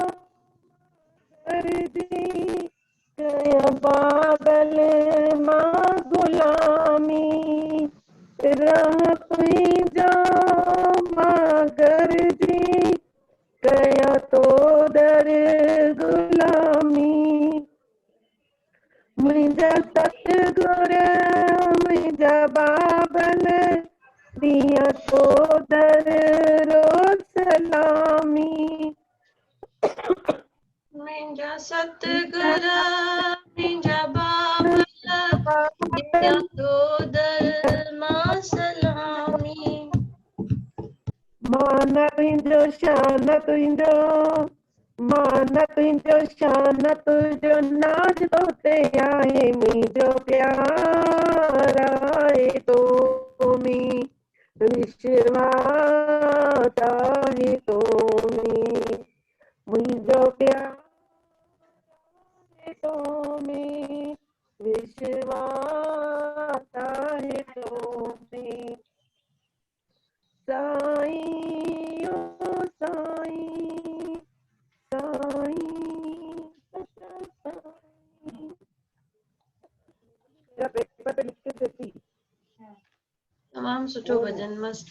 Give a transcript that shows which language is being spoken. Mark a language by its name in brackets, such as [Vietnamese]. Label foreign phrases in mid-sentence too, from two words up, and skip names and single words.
[Sindhi] दर्दी कया पागल मां गुलामी रहमत जो मां गर्दी कया तो दर गुलामी मुंहिंजा सतगुर मुंहिंजा बाबन दिया तो दर रोज़ सलामी मुंहिंजा सतगुर मुंहिंजा बाबा दिया तो दर मां सलामी मान तुंहिंजो शान तुंहिंजो मान तुंहिंजो शान तुंहिंजो नाज़ तो ते आहे मुंहिंजो प्यार आहे तो में विश्वास आहे तो में मुंहिंजो प्यार आहे तो में विश्वास आहे तो में साईं ओ साईं साईं साईं [Hindi] पेपर पे लिख के देती [Sindhi] तमाम सुठो भजन मस्त।